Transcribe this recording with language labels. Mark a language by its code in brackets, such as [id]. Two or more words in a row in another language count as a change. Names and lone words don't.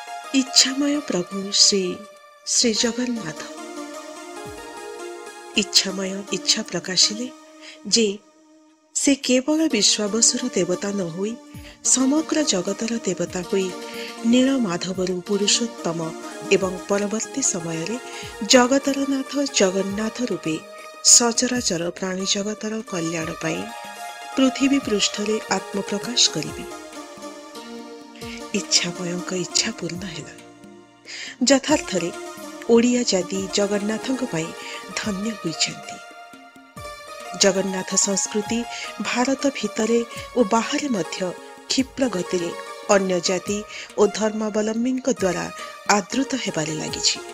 [or] ଇଚ୍ଛାମୟ ପ୍ରଭୁ ଶ୍ରୀ ଶ୍ରୀ ଜଗନ୍ନାଥ ଇଚ୍ଛାମୟ ଇଚ୍ଛା ପ୍ରକାଶିଲେ ଯେ ସେ କେବଳ ବିଶ୍ୱାବସୁର ଦେବତା ନ ହୋଇ ସମଗ୍ର ଜଗତର ଦେବତା ହୋଇ ନୀଳମାଧବରୁ ପୁରୁଷୋତ୍ତମ ଏବଂ ପରବର୍ତ୍ତୀ ସମୟ ରେ ଜଗତର ନାଥ ଜଗନ୍ନାଥ ରୂପେ ସଚରାଚର ପ୍ରାଣୀ ଜଗତର କଲ୍ୟାଣ ପାଇ ପୃଥ୍ୱୀ ପୃଷ୍ଠରେ ଆତ୍ମପ୍ରକାଶ କରିବେ। इच्छामयଙ୍କ इच्छा पूर्ण ହେଲା। ଯଥାର୍ଥରେ ଓଡ଼ିଆ ଜାତି ଜଗନ୍ନାଥଙ୍କ ପାଇଁ ଧନ୍ୟ ହୋଇଛନ୍ତି। ଜଗନ୍ନାଥ ସଂସ୍କୃତି ଭାରତ ଭିତରେ ଓ ବାହାରେ ମଧ୍ୟ କ୍ଷିପ୍ର ଗତିରେ ଅନ୍ୟ ଜାତି ଓ ଧର୍ମାବଲମ୍ବୀଙ୍କ ଦ୍ୱାରା ଆଦୃତ ହେବାରେ ଲାଗିଛି।